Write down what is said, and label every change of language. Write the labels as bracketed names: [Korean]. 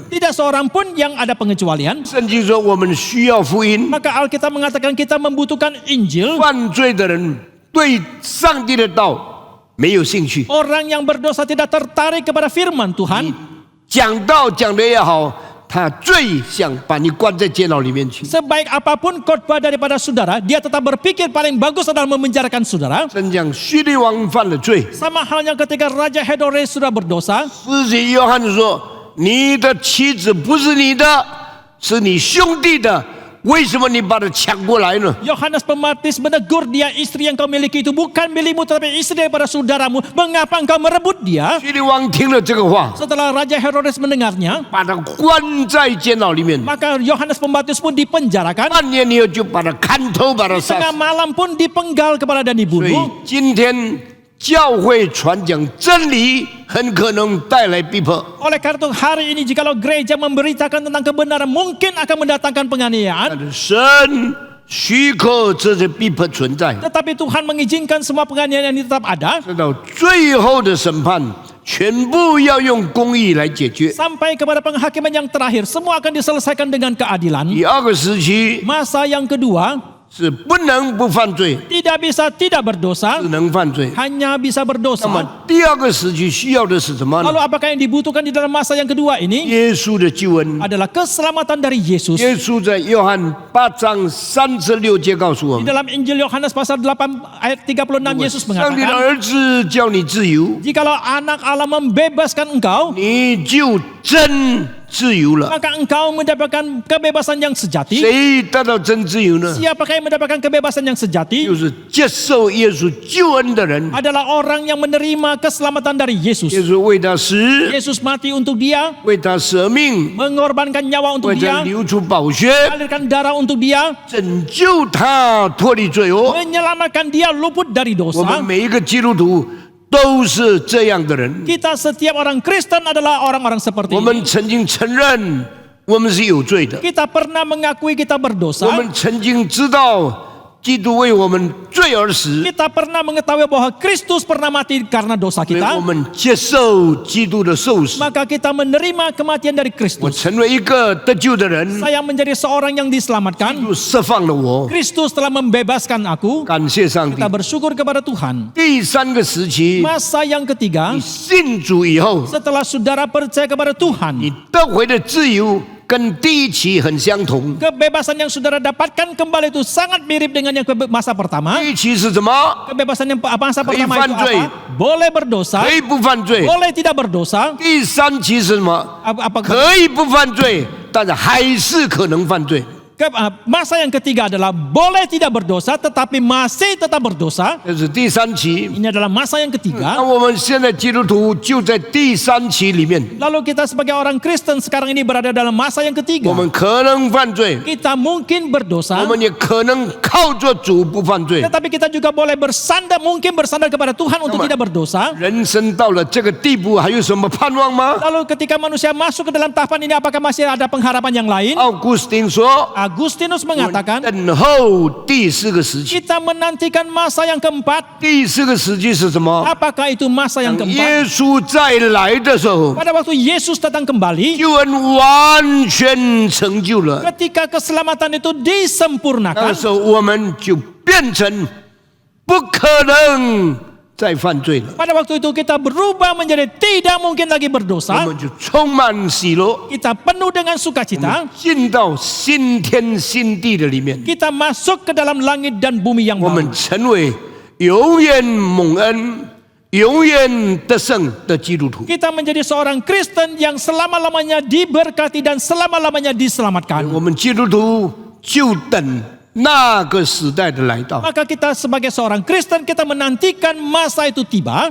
[Indonesian] Tidak seorang pun yang ada pengecualian. [Chinese] 圣经说我们需要福音， [Indonesian] Maka Alkitab mengatakan kita membutuhkan Injil. [Chinese] 犯罪的人对上帝的道没有兴趣， [Indonesian] Orang yang berdosa tidak tertarik kepada firman Tuhan. [Chinese] 讲道讲的也好，他最想把你关在监牢里面去。 [Indonesian] Sebaik apapun khotbah daripada saudara, dia tetap berpikir paling bagus adalah memenjarakan saudara. [Chinese] 真讲叙利王犯了罪， [Indonesian] Sama halnya ketika Raja Herodes sudah berdosa. [Chinese] 施洗约翰说：“你的妻子不是你的，是你兄弟的，为什么你把她抢过来呢？” [Indonesian] Yohanes Pembaptis menegur dia, istri yang kau miliki itu bukan milikmu tetapi istri daripada saudaramu. Mengapa engkau merebut dia? [Chinese] 叙利王听了这个话， [Indonesian] Setelah Raja Herodes mendengarnya, [Chinese] 把他关在监牢里面， [Indonesian] maka Yohanes Pembaptis pun dipenjarakan. [Chinese] 半年以后就把他砍头，把他杀 [Indonesian] Tengah [Chinese] 死。 [Indonesian] malam pun dipenggal kepala dan [Chinese] 所以 [Indonesian] dibunuh. [Chinese] 今天教会传讲真理，很可能带来逼迫。 [Indonesian] Oleh karena itu hari ini jikalau gereja memberitakan tentang kebenaran mungkin akan mendatangkan penganiayaan. [Chinese] 但是神许可这些逼迫存在， [Indonesian] Tetapi Tuhan mengizinkan semua penganiayaan ini tetap ada [Chinese] 直到最后的审判，全部要用公义来解决。 [Indonesian] sampai kepada penghakiman yang terakhir. Semua akan diselesaikan dengan keadilan. [Chinese] 第二个时期 [Indonesian] Masa yang kedua [Chinese] 是不能不犯罪， [Indonesian] tidak bisa tidak berdosa, [Chinese] 只能犯罪。 [Indonesian] hanya bisa [Chinese] 那 [Indonesian] berdosa. [Chinese] 么第二个时期需要的是什么呢？ [Indonesian] Lalu apakah yang dibutuhkan di dalam masa yang kedua ini [Chinese] 耶稣的救恩。 [Indonesian] adalah keselamatan dari Yesus. [Chinese] 耶稣在约翰8章36节告诉我 [Indonesian] Di [Chinese] 们： [Indonesian] dalam Injil Yohanes pasal 8 ayat 36 Yesus [Chinese] 上帝的 [Indonesian] mengatakan, [Chinese] 儿子叫你自由， [Indonesian] jikalau anak Allah membebaskan engkau, [Chinese] 你就真自由了。 [Indonesian] maka engkau mendapatkan kebebasan yang sejati. [Chinese] 谁得到真自由呢？ [Indonesian] Siapakah yang mendapatkan kebebasan yang sejati? [Chinese] 就是接受耶稣救恩的人。 [Indonesian] Adalah orang yang menerima keselamatan dari [Chinese] 耶 [Indonesian] Yesus. [Chinese] 稣为他死， [Indonesian] Yesus mati untuk dia, [Chinese] 为他舍命， [Indonesian] mengorbankan nyawa untuk [Chinese] 为他 [Indonesian] dia, [Chinese] 流出宝血， [Indonesian] alirkan darah untuk dia, [Chinese] 拯救他脱离罪恶。 [Indonesian] menyelamatkan dia luput dari [Chinese] 我们 [Indonesian] dosa. [Chinese] 每一个基督徒都是这样的人。 [Indonesian] Kita setiap orang Kristen adalah orang-orang seperti [Chinese] 我 [Indonesian] ini. [Chinese] 们曾经承认我们是有罪的， [Indonesian] Kita pernah mengakui kita [Chinese] 我 [Indonesian] berdosa. [Chinese] 们曾经知道基督为我们罪而死， [Indonesian] Kita pernah mengetahui bahwa Kristus pernah mati karena dosa [Chinese] 所以 [Indonesian] kita. [Chinese] 我们接受基督的受死。 [Indonesian] Maka kita menerima kematian dari [Chinese] 我 [Indonesian] Kristus. [Chinese] 成为一个得救的人， [Indonesian] Saya menjadi seorang yang [Chinese] 基 [Indonesian] diselamatkan. [Chinese] 督释放了我， [Indonesian] Kristus telah membebaskan aku. [Chinese] 感谢上帝 [Indonesian] Kita。 bersyukur kepada Tuhan. [Chinese] 第三个时期， [Indonesian] Masa yang ketiga, [Chinese] 你信主以后， [Indonesian] setelah saudara percaya kepada Tuhan, [Chinese] 你得回的自由跟第一期很相同。 [Indonesian] kebebasan yang saudara dapatkan kembali itu sangat mirip dengan yang masa pertama. [Chinese] 第一期是什么？ [Indonesian] Kebebasan yang masa pertama itu [Chinese] Fanzui. [Indonesian] apa? Boleh berdosa, [Chinese] 可以不犯罪。 [Indonesian] boleh tidak berdosa. [Chinese] 第三期是什么？ [Indonesian] Apakah [Chinese] 可以不犯罪，但是还是可能犯罪。 [Indonesian] masa yang ketiga adalah boleh tidak berdosa tetapi masih tetap berdosa. [Chinese] 这是第三期。 [Indonesian] Ini adalah masa yang [Chinese] 那 [Indonesian] ketiga. [Chinese] 我们现在基督徒就在第三期里面， [Indonesian] Lalu kita sebagai orang Kristen sekarang ini berada dalam masa yang [Chinese] 我 [Indonesian] ketiga. [Chinese] 们可能犯罪， [Indonesian] Kita mungkin [Chinese] 我 [Indonesian] berdosa, [Chinese] 们也可能靠着主不犯罪。 [Indonesian] tetapi kita juga boleh bersandar, mungkin bersandar kepada Tuhan untuk tidak berdosa. [Chinese] 人生到了这个地步，还有什么盼望吗？ [Indonesian] Lalu ketika manusia masuk ke dalam tahapan ini, apakah masih ada pengharapan yang lain? [Chinese] 奥古斯丁说 [Indonesian] Agustinus mengatakan, [Chinese] 等候第四个时期。 [Indonesian] kita menantikan masa yang keempat. [Chinese] 第四个时期是什么？ [Indonesian] Apakah itu masa yang [Chinese] 当 [Indonesian] keempat? [Chinese] 耶稣再来的时候， [Indonesian] Pada waktu Yesus datang kembali, [Chinese] 救恩完全成就了。 [Indonesian] ketika keselamatan itu [Chinese] 那 [Indonesian] disempurnakan, [Chinese] 时候我们就变成不可能再犯罪了， [Indonesian] pada waktu itu kita berubah menjadi tidak mungkin lagi [Chinese] 我 [Indonesian] berdosa. [Chinese] 们就充满喜乐， [Indonesian] Kita penuh dengan sukacita. [Chinese] 进到新天新地的里面， [Indonesian] Kita masuk ke dalam langit dan bumi yang [Chinese] 我 [Indonesian] baru. [Chinese] 们成为永远蒙恩、永远得胜的基督徒。 [Indonesian] Kita menjadi seorang Kristen yang selama-lamanya diberkati dan selama-lamanya diselamatkan. [Chinese] 我们基督徒就等那个时代的来到。 [Indonesian] Maka kita sebagai seorang Kristen, kita menantikan masa itu tiba.